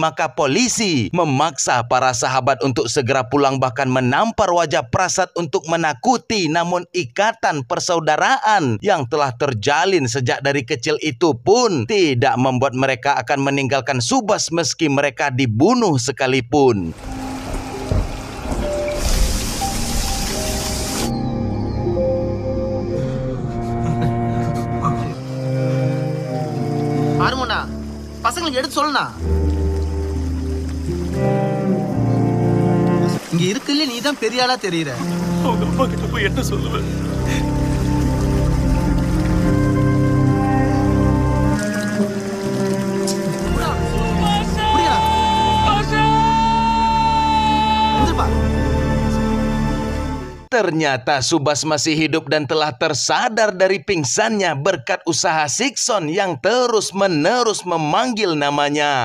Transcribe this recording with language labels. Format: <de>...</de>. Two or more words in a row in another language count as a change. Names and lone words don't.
<id>Maka polisi memaksa para sahabat untuk segera pulang, bahkan menampar wajah Prasad untuk menakuti. Namun ikatan persaudaraan yang telah terjalin sejak dari kecil itu pun tidak membuat mereka akan meninggalkan Subas meski mereka dibunuh sekalipun.</id> <ta>ஆறுமோண்ணா, பசங்களுக்கு எடுத்து சொல்லுண்ணா. இங்க இருக்குல்ல, நீ தான் பெரிய ஆளா தெரியுற. அவங்க அப்பா கிட்ட போய் என்ன சொல்லுவேன்?</ta> <id>Ternyata Subas masih hidup dan telah tersadar dari pingsannya berkat usaha Sikson yang terus-menerus memanggil namanya.</id>